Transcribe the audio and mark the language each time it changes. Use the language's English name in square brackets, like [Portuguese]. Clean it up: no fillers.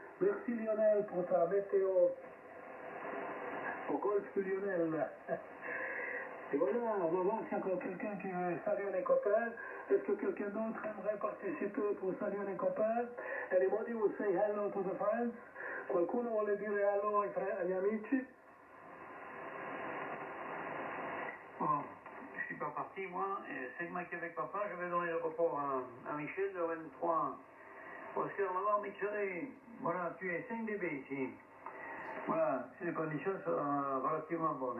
[French] Merci Lionel pour ta météo au golfe du Lionel. Et voilà, on va voir s'il y a encore quelqu'un qui veut saluer les copains. Est-ce que quelqu'un d'autre aimerait participer pour saluer les copains? [English] Anybody will say hello to the friends? [Italian] Qualcuno vuole dire hello agli amici? [French] Bon, je suis pas parti, moi. Et 5 Mike avec papa, je vais donner le report à Michel de 23. Oscar Lamar Michel, voilà, tu es 5 dB ici. Voilà, si les conditions sont relativement bonnes.